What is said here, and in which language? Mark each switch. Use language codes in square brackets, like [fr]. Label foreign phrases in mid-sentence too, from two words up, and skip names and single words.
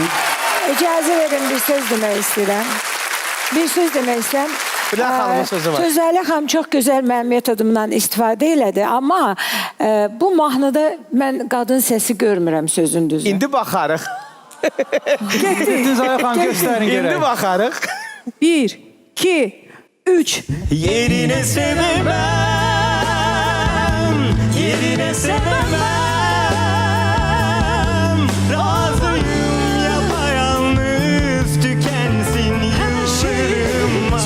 [az] İcazə verin, bir söz demək istəyirəm. Bir söz demək istəyirəm. Bülent xanımın sözü var. Gözəli xanım çox gözəl mənim metodumdan istifadə elədi. Amma bu mahnıda mən qadın səsi görmürəm sözün düzü. İndi baxarıq. Düz ayaqan göstərin İndi görək. baxarıq. 1, 2, 3. [tr] Yerine sevemem, yerine sevemem. Razıyım yapayalnız tükensin yıllarım ama